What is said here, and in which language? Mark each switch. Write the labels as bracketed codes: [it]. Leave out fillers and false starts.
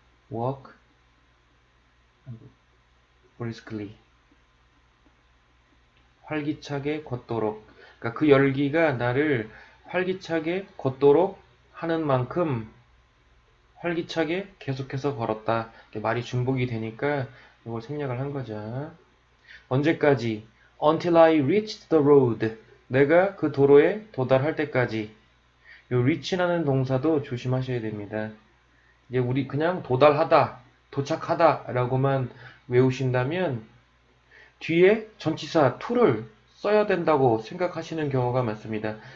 [en] walk briskly [ko] 활기차게 걷도록 그러니까 그 열기가 나를 활기차게 걷도록 하는 만큼 활기차게 계속해서 걸었다. 말이 중복이 되니까 이걸 생략을 한 거죠. 언제까지? [en] Until I reached the road. [ko] 내가 그 도로에 도달할 때까지. 요 reach라는 동사도 조심하셔야 됩니다. 이제 우리 그냥 도달하다, 도착하다 라고만 외우신다면 뒤에 전치사 to를 써야 된다고 생각하시는 경우가 많습니다.